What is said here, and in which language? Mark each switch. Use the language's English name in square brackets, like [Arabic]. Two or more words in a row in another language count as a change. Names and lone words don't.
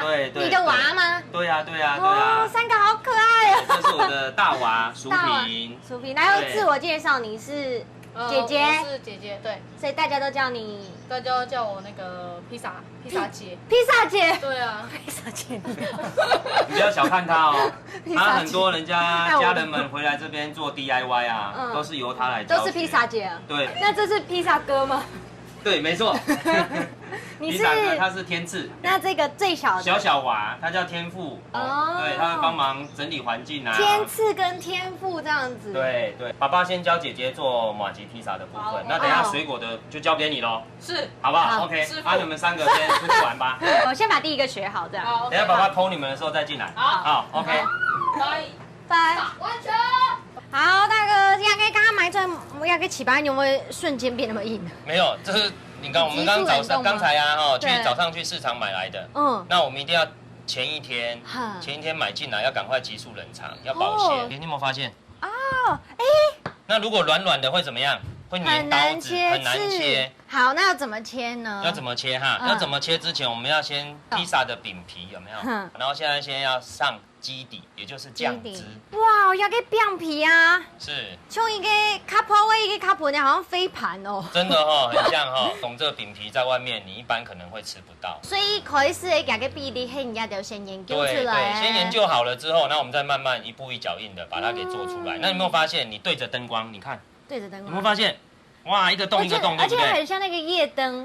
[Chinese] 對對。你的娃嗎？對呀對呀對呀。哦，3個好可愛哦。這是我的大娃淑萍。淑萍，來自我介紹，你是姐姐。我是姐姐，對。所以大家都叫你。大家都叫我那個披薩姐。披薩姐。對啊，披薩姐你好。你不要小看她哦，她很多人家人們回來這邊做 DIY 啊，都是由她來教。都是披薩姐。對。那這是披薩哥嗎？對，沒錯。你是他是天賜，那這個最小的小娃，他叫天父哦，對，他會幫忙整理環境啊。天賜跟天父這樣子。對對，爸爸先教姐姐做麻糬披薩的部分，那等下水果的就交給你嘍。是，好不好 ？OK，你們3個先出去玩吧。我先把第一個學好，這樣。好。等下爸爸摳你們的時候再進來。好 ，OK。拜拜。完全。好，大哥，要給剛剛買出來，要給起巴，你有沒有瞬間變那麼硬？沒有，這是。你看，我們剛才啊，早上去市場買來的，那我們一定要前一天買進來，要趕快急速冷藏，要保鮮。你有沒有發現？那如果軟軟的會怎麼樣？會粘刀子，很難切。好，那要怎麼切呢？要怎麼切哈？要怎麼切之前，我們要先披薩的餅皮有沒有？然後現在先要上基底，也就是醬汁。哇，要給餅皮啊！是。像一個卡泡味，一個卡泡呢，好像飛盤哦。真的哈，很像哈。懂這個餅皮在外面，你一般可能會吃不到。所以開始嘅這個比例，人家就先研究出來。對，先研究好了之後，那我們再慢慢一步一腳印的把它給做出來。那你有沒有發現，你對着燈光，你看，對着燈光，有沒有發現？哇，一個洞一個洞，對不對？而且很像那個夜燈。